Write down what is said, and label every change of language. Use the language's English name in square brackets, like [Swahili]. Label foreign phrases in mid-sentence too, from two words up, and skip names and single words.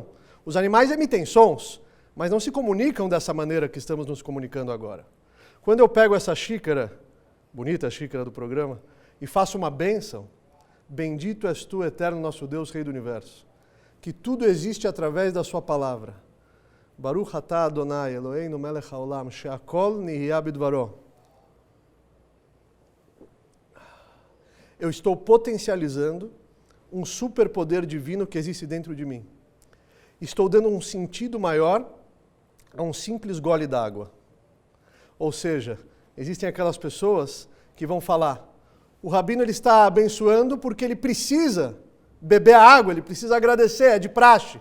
[Portuguese] Os animais emitem sons, mas não se comunicam dessa maneira que estamos nos comunicando agora. Quando eu pego essa xícara, bonita xícara do programa, e faço uma bênção, bendito és tu, eterno nosso Deus, Rei do Universo, que tudo existe através da sua palavra. [Hebrew] ברוך אתה אדני אלהינו מלך העולם, שהכל נהיה בדברו. [Portuguese] Eu estou potencializando um superpoder divino que existe dentro de mim. Estou dando um sentido maior a um simples gole d'água. Ou seja, existem aquelas pessoas que vão falar, o rabino ele está abençoando porque ele precisa beber a água, ele precisa agradecer, é de praxe.